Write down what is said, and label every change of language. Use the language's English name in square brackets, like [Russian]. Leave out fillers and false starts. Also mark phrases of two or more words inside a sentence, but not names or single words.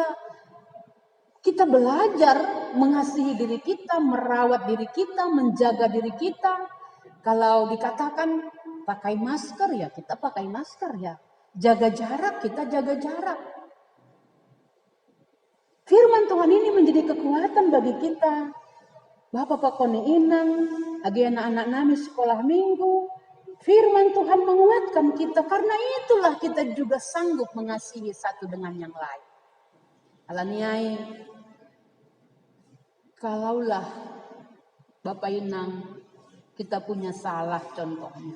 [Indonesian] Kita belajar mengasihi diri kita, merawat diri kita, menjaga diri kita. Kalau dikatakan pakai masker ya kita pakai masker ya. Jaga jarak kita jaga jarak. Firman Tuhan ini menjadi kekuatan bagi kita. [Batak Simalungun] Bapak Pakone Inang, agi anak-anak nami sekolah minggu. [Indonesian] Firman Tuhan menguatkan kita karena itulah kita juga sanggup mengasihi satu dengan yang lain. Alaniai, kalaulah Bapak Inang kita punya salah contohnya.